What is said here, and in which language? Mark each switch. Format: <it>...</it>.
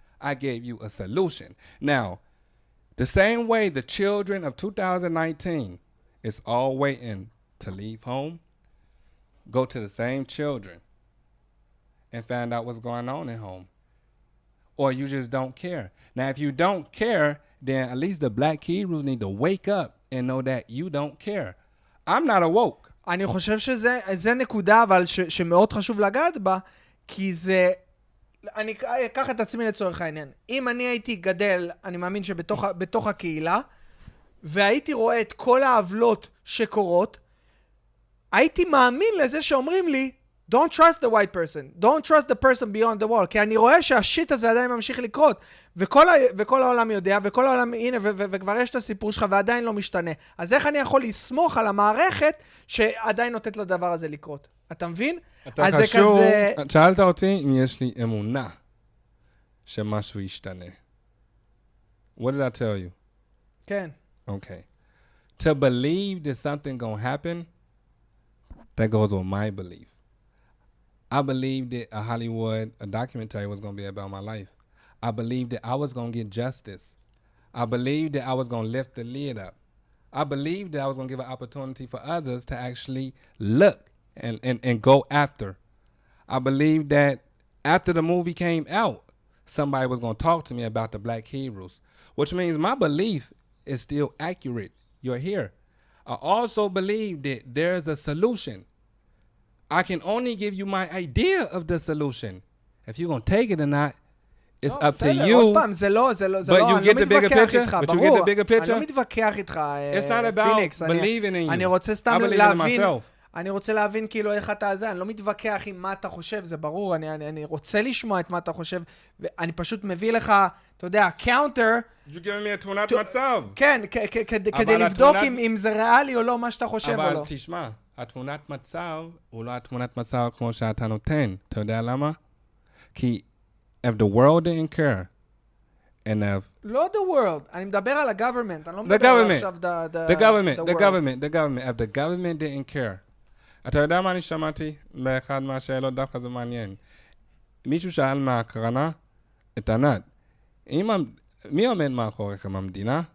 <en>I gave you a solution. Now, the same way the children of 2019 is all waiting to leave home, go to the same children and find out what's going on at home. Or you just don't care. Now, if you don't care, then at least the black heroes need to wake up and know that you don't care. I'm not awoke.</en> <he>אני חושב שזה נקודה, אבל שמאוד חשוב לגעת בה, כי זה... אני אקח את עצמי לצורך העניין. אם אני הייתי גדל, אני מאמין שבתוך הקהילה, והייתי רואה את כל העוולות שקורות, הייתי מאמין לזה שאומרים לי,</he> <en>don't trust the white person, don't trust the person beyond the wall,</en> <he>כי אני רואה שהשיט הזה עדיין ממשיך לקרות, וכל העולם יודע, וכל העולם, הנה, וכבר יש את הסיפור שלך, ועדיין לא משתנה. אז איך אני יכול לסמוך על המערכת שעדיין נותנת לדבר הזה לקרות? אתה מבין? אתה חשוב, שאלת אותי אם יש לי אמונה שמשהו ישתנה.</he> <en>What did I tell you?</en> <he>כן.</he> <en>Okay. To believe that something gonna happen, that goes with my belief. I believed that a documentary was gonna be about my life. I believed that I was gonna get justice. I believed that I was gonna lift the lid up. I believed that I was gonna give an opportunity for others to actually look and go after. I believe that after the movie came out, somebody was going to talk to me about the black heroes. which means my belief is still accurate. You're here. I also believe that there's a solution. I can only give you my idea of the solution. If you're going to take it or not, it's up to you.</en> <he>עוד פעם, זה לא, אני לא מתווכח איתך, ברור. אני לא מתווכח איתך, פניקס. אני רוצה סתם להבין, אני רוצה להבין כאילו איך אתה זה, אני לא מתווכח עם מה אתה חושב, זה ברור, אני רוצה לשמוע את מה אתה חושב, ואני פשוט מביא לך, אתה יודע, קאונטר.</he> <en>You giving me a</en> <he>תמונת מצב. כן, כדי לבדוק אם זה ריאלי או לא, מה שאתה חושב או לא. אבל תשמע, התמונת מצב הוא לא התמונת מצב כמו שאתה נותן. אתה יודע למה? כי</he> <en>if the world didn't care, and if...</en> <he>לא</he> <en>the world,</en> <he>אני מדבר על ה-government, אני לא מדבר על עכשיו</he> <en>the government, if the government didn't care.</en> <he>אתה יודע מה אני שמעתי באחד מהשאלות, דווקא זה מעניין. מישהו שאל מהקרנה את ענת, מי עומד מאחוריכם, המדינה?</he>